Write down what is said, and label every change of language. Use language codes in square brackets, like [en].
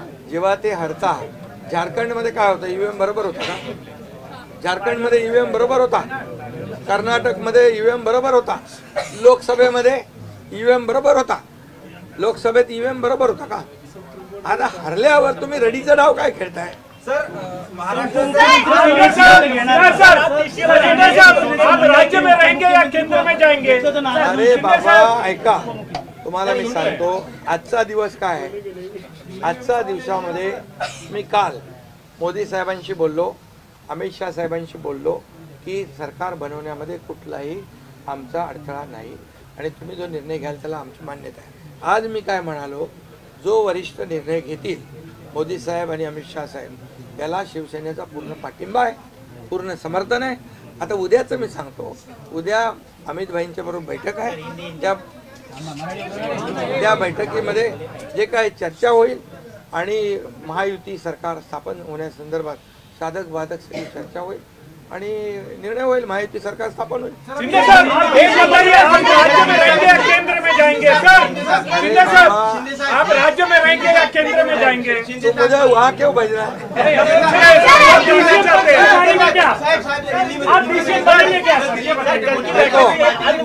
[mr] जेव्हा ते हरता झारखंडमध्ये काय होतं, ईव्हीएम बरोबर होता का? झारखंडमध्ये ईव्हीएम बरोबर होता, कर्नाटकमध्ये ईव्हीएम बरोबर होता, लोकसभेमध्ये ईव्हीएम बरोबर होता, लोकसभेत ईव्हीएम बरोबर होता का? आता हरल्यावर तुम्ही रडीचा डाव काय खेळताय? [hi] आप राज्य में रहेंगे या केंद्र में जाएंगे? [mr] अरे बाबा ऐका, तुम्हाला मी सांगतो आजचा दिवस काय आहे. आजच्या दिवसामध्ये मी काल मोदी साहेबांशी बोललो, अमित शाह साहेबांशी बोललो की सरकार बनवण्यामध्ये कुठलाही आमचा अडथळा नाही आणि तुम्ही जो निर्णय घ्याल त्याला आमची मान्यता आहे. आज मी काय म्हणालो, जो वरिष्ठ निर्णय घेतील मोदी साहेब आणि अमित शाह साहेब याला शिवसेनेचा पूर्ण पाठिंबा आहे, पूर्ण समर्थन आहे. आता उद्याचं मी सांगतो, उद्या अमित भाईंच्या बरोबर बैठक आहे. त्या बैठकीमध्ये जे काय चर्चा होईल आणि महायुती सरकार स्थापन होण्यासंदर्भात साधक बाधक सगळी चर्चा होईल आणि निर्णय होईल, महायुती सरकार स्थापन होईल. [hi] शिंदे साहब, एक बताइए, आप राज्य में रहेंगे या केंद्र में जाएंगे? सर शिंदे साहब, आप राज्य में रहेंगे या केंद्र में जाएंगे? तो मुझे वहाँ क्यों भेजना है?